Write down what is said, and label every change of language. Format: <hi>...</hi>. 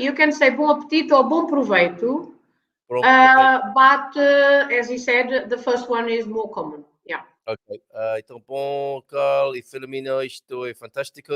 <en>You can say</en> <pt>bom apetite</pt> <en>or</en> <pt>bom proveito.</pt> <en>But as he said, the first one is more common. Yeah. Ok.</en> <pt>Então, bom, Carl e Filomena, isto é fantástico.</pt>